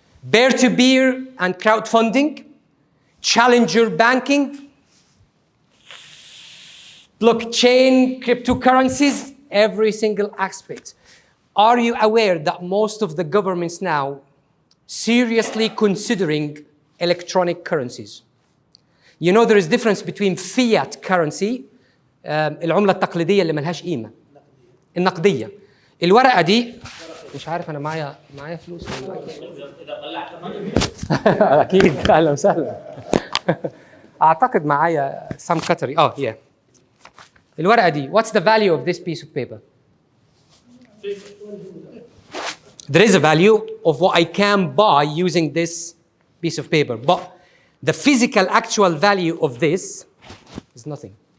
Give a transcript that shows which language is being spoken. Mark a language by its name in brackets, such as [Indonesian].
[English] Peer-to-peer and crowdfunding, challenger banking, blockchain, cryptocurrencies, every single aspect. Are you aware that most of the governments now seriously considering electronic currencies? You know there is difference between fiat currency, [Arabic] العملة التقليدية اللي ملهاش قيمة. النقدية. الورقة دي مش عارف أنا معايا فلوس ولا أكيد أهلا وسهلا. أعتقد معايا [English] some Qatari. [Arabic] Yeah. الورقة دي. [English] What's the value of this piece of paper? There is a value of what I can buy using this piece of paper, but the physical actual value of this is nothing.